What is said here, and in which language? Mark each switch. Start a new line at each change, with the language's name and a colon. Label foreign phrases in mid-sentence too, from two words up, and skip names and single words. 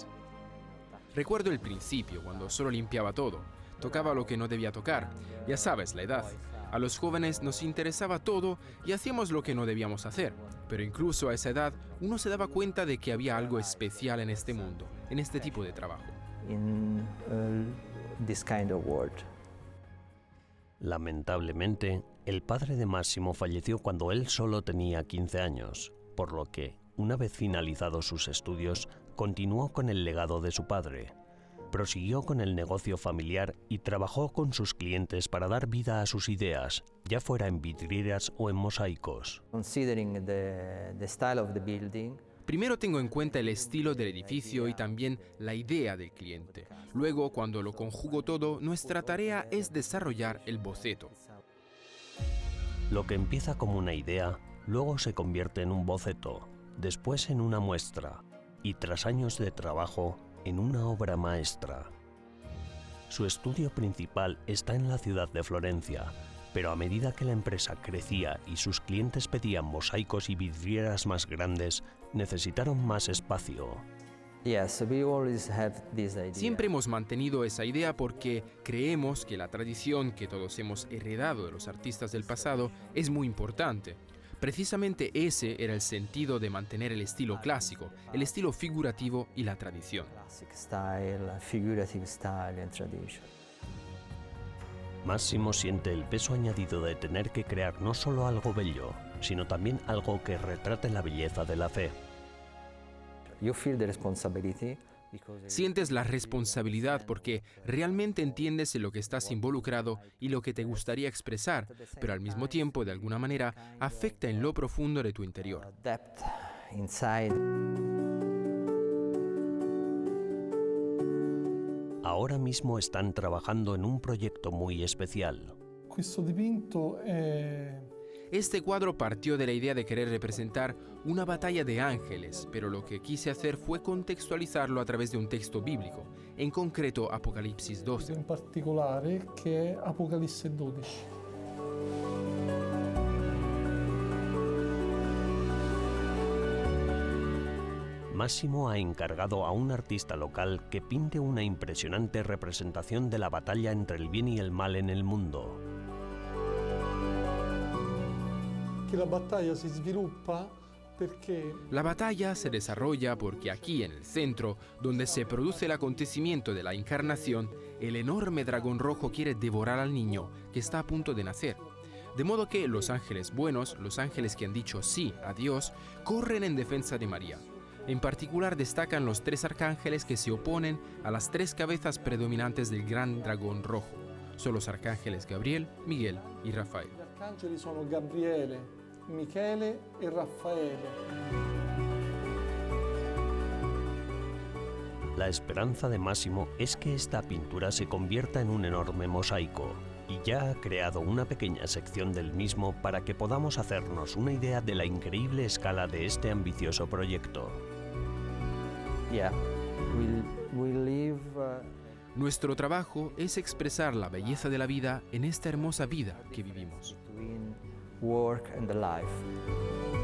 Spanish: Recuerdo el principio, cuando solo limpiaba todo, tocaba lo que no debía tocar. Ya sabes, la edad. A los jóvenes nos interesaba todo y hacíamos lo que no debíamos hacer. Pero incluso a esa edad, uno se daba cuenta de que había algo especial en este mundo, en este tipo de trabajo.
English: This kind of world.
Spanish: Lamentablemente, el padre de Massimo falleció cuando él solo tenía 15 años, por lo que, una vez finalizados sus estudios, continuó con el legado de su padre. Prosiguió con el negocio familiar y trabajó con sus clientes para dar vida a sus ideas, ya fuera en vidrieras o en mosaicos.
English: Considering the style of the building,
Spanish: Primero tengo en cuenta el estilo del edificio y también la idea del cliente. Luego, cuando lo conjugo todo, nuestra tarea es desarrollar el boceto. Lo que empieza como una idea, luego se convierte en un boceto, después en una muestra, y tras años de trabajo, en una obra maestra. Su estudio principal está en la ciudad de Florencia, pero a medida que la empresa crecía y sus clientes pedían mosaicos y vidrieras más grandes, necesitaron más espacio.
English: yes, we always have this idea.
Spanish: Siempre hemos mantenido esa idea porque creemos que la tradición que todos hemos heredado de los artistas del pasado es muy importante. Precisamente ese era el sentido de mantener el estilo clásico, el estilo figurativo y la tradición.
English: Classic style, figurative style and tradition.
Spanish: Massimo siente el peso añadido de tener que crear no solo algo bello, sino también algo que retrate la belleza de la fe.
English: You feel the responsibility because
Spanish: Sientes la responsabilidad porque realmente entiendes en lo que estás involucrado y lo que te gustaría expresar, pero al mismo tiempo, de alguna manera, afecta en lo profundo de tu interior.
English: depth inside.
Spanish: Ahora mismo están trabajando en un proyecto muy especial.
Italian: Questo dipinto è
Spanish: Este cuadro partió de la idea de querer representar una batalla de ángeles, pero lo que quise hacer fue contextualizarlo a través de un texto bíblico, en concreto Apocalipsis 12.
Italian: in particolare che è Apocalisse 12.
Spanish: Massimo ha encargado a un artista local que pinte una impresionante representación de la batalla entre el bien y el mal en el mundo.
Italian: Che la battaglia si sviluppa perché
Spanish: La batalla se desarrolla porque aquí en el centro, donde se produce el acontecimiento de la encarnación, el enorme dragón rojo quiere devorar al niño que está a punto de nacer. De modo que los ángeles buenos, los ángeles que han dicho sí a Dios, corren en defensa de María. En particular destacan los 3 arcángeles que se oponen a las 3 cabezas predominantes del gran dragón rojo. Son los arcángeles Gabriel, Miguel y Rafael.
Italian: gli arcangeli sono Gabriele, Michele e Raffaele.
Spanish: La esperanza de Massimo es que esta pintura se convierta en un enorme mosaico, y ya ha creado una pequeña sección del mismo para que podamos hacernos una idea de la increíble escala de este ambicioso proyecto.
English: Yeah, we live
Spanish: Nuestro trabajo es expresar la belleza de la vida en esta hermosa vida que vivimos.
English: between work and the life.